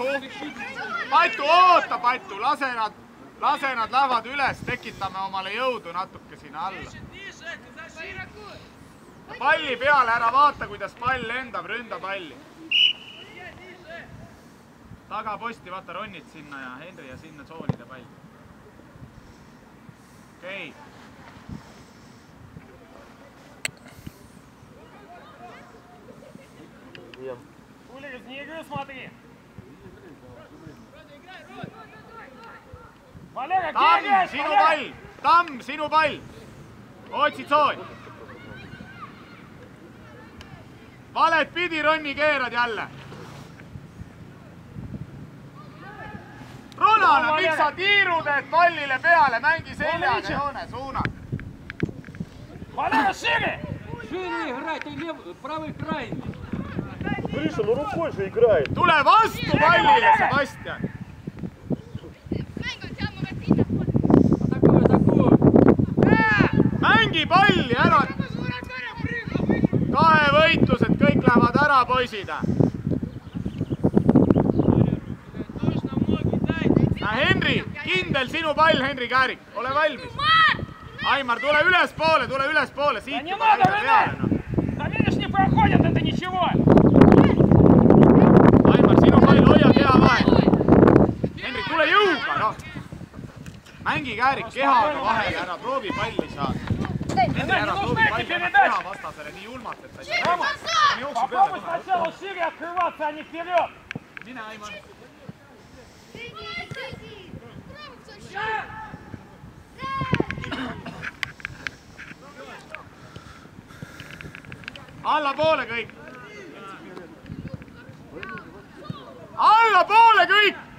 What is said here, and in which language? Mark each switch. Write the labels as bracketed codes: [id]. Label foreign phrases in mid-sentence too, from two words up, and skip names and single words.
[et] Patu, oota Patu, lase nad lähevad üles, tekitame omale jõudu natuke sinna alla. Palli peale, ära vaata, kuidas pall lendab, ründa palli. Tagaposti, vaata ronnid sinna ja Henri ja sinna tsoonide pall. Okei. [ru] Улиц, не игры, смотри. Валера, где играешь? [et] Sinu pall, Tamm, sinu pall. Otsi tsoon. Valet pidi ronni keerad jälle. Ronana, miks sa tiirud, et pallile peale, mängi seljaga joone suunad. [ru] Валера, шире! Шире играй, ты правый крайний. Гриша, ну рукой же играет. [et] Tule vastu pallile, Sebastian. Mängi palli ära. Kahe võitlused, kõik lähevad ära, poisid. Henri, kindel sinu pall, Henri Käärik. Ole valmis. Aimar, tule ülespoole. Siit juba jalga peale. [ru] Да видишь, не проходят, это ничего. [et] Aimar, sinu pall, hoia keha vahel. Henri, tule jõuga, noh. Mängi Käärik kehaga vahele, ära proovi palli saada. Henri, ära proovi palli ära keha vastasele nii julmalt, et ta ei saa. [ru] Попробуй сначала шире открываться, а не вперед. [et] Mine, Aimar. Allapoole kõik! Allapoole kõik!